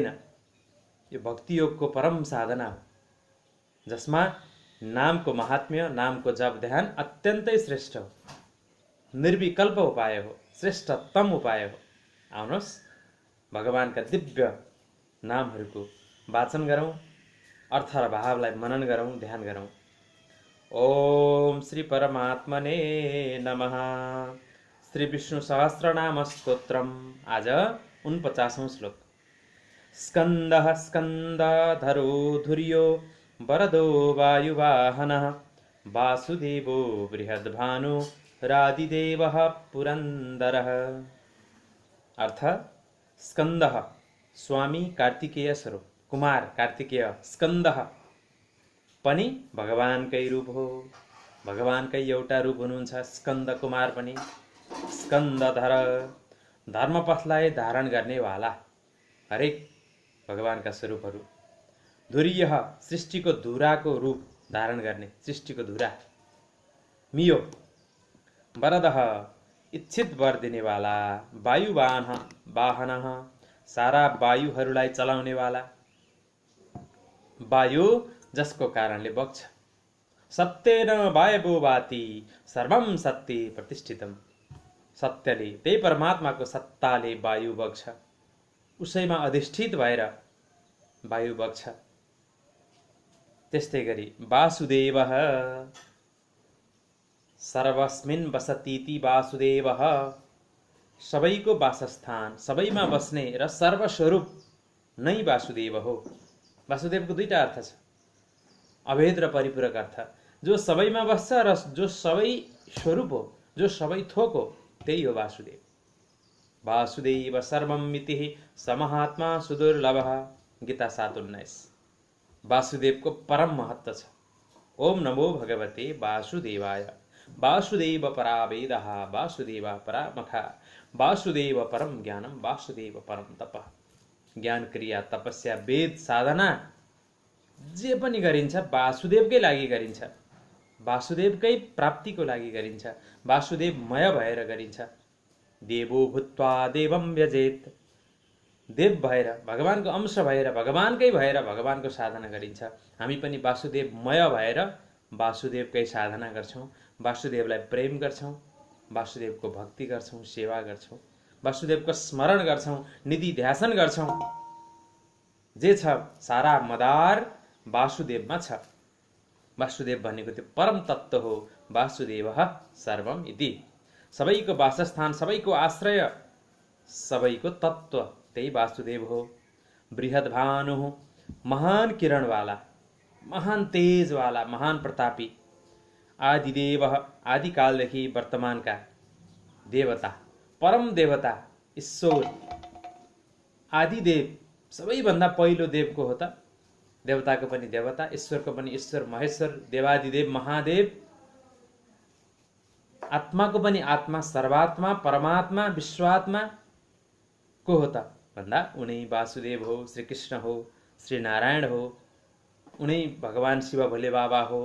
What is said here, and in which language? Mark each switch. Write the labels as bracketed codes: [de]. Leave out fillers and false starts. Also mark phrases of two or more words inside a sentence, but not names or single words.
[ne] यो भक्ति योगको परम साधना हो, जसमा नामको महात्म्य, नामको जप ध्यान अत्यन्तै श्रेष्ठ हो, निर्विकल्प उपाय हो, श्रेष्ठतम उपाय हो। आउनुहोस् भगवानका दिव्य नामहरूको वाचन गरौँ, अर्थ र भावलाई मनन गरौँ, ध्यान गरौँ। [sa] ओम श्री परमात्मने नमः। श्री विष्णु सहस्रनाम स्तोत्रम। [ne] आज 49औं श्लोक। [sa] स्कन्दः स्कन्दधरो धुर्यो वरदो वायुवाहनः वासुदेवो बृहद्भानु रादिदेवः पुरन्दरः। [ne] अर्थ, स्कन्दः स्वामी कार्तिकेय स्वरूप, कुमार कार्तिकेय स्कन्दः पनि भगवानकै रूप हो। भगवानकै एउटा रूप हुनुहुन्छ स्कन्द कुमार पनि। स्कन्दधर, धर्मपथलाई धारण गर्नेवाला, हरेक भगवानका स्वरूपहरू। धुर्यः, सृष्टिको धुराको रूप धारण गर्ने, सृष्टिको धुरा। मियो, वरदः, इच्छित वर दिनेवाला। वायुवाहनः, सारा वायुहरूलाई चलाउनेवाला, वायु जसको कारणले बग्छ। [sa] सत्येन वायवो वाति सर्वं सत्ये प्रतिष्ठितम्। [ne] सत्यले, त्यही परमात्माको सत्ताले वायु बग्छ, उसैमा अधिष्ठित भएर वायु बग्छ। त्यस्तै गरी वासुदेवः, [sa] सर्वस्मिन् वसतीति वासुदेवः, [ne] सबैको वासस्थान, सबैमा बस्ने र सर्वस्वरूप नै वासुदेव हो। वासुदेवको दुईटा अर्थ छ, अभेद र परिपूरक अर्थ। जो सबैमा बस्छ र जो सबै स्वरूप हो, जो सबै थोक हो, त्यही हो वासुदेव। [sa] वासुदेव सर्वमिति समहात्मा सुदुर्लभः। [ne] गीता 7:19। वासुदेवको परम महत्व छ। [sa] ओम नमो भगवते वासुदेवाय। वासुदेव परा वेदः, वासुदेव परा मखा, वासुदेव परम ज्ञानम, वासुदेव परम तपः। [ne] ज्ञान, क्रिया, तपस्या, वेद, साधना जे पनि गरिन्छ वासुदेवकै लागि गरिन्छ, वासुदेवकै प्राप्तिको लागि गरिन्छ, वासुदेवमय भएर गरिन्छ। [sa] देवो भूत्वा देवं व्यजेत, [ne] देव भएर, भगवानको अंश भएर, भगवानकै भएर भगवानको साधना गरिन्छ। हामी पनि वासुदेवमय भएर वासुदेवकै साधना गर्छौँ, वासुदेवलाई प्रेम गर्छौँ, वासुदेवको भक्ति गर्छौँ, सेवा गर्छौँ, वासुदेवको स्मरण गर्छौँ, निधि ध्यासन गर्छौँ। जे छ सारा मदार वासुदेवमा छ। वासुदेव भनेको त्यो परम तत्त्व हो। [sa] वासुदेवः सर्वम इति, [ne] सबैको वासस्थान, सबैको आश्रय, सबैको तत्त्व त्यही वासुदेव हो। बृहद्भानुः, महान किरणवाला, महान तेजवाला, महान प्रतापी। आदिदेवः, आदिकालदेखि वर्तमानका देवता, परम देवता, ईश्वर, आदिदेव, सबैभन्दा पहिलो देव को हो त? देवताको पनि देवता, ईश्वरको पनि ईश्वर महेश्वर, देवादिदेव महादेव, आत्माको पनि आत्मा, सर्वात्मा, परमात्मा, विश्वात्मा को हो त भन्दा उनै वासुदेव हो, श्री कृष्ण हो, श्री नारायण हो, उनै भगवान शिव भोले बाबा हो।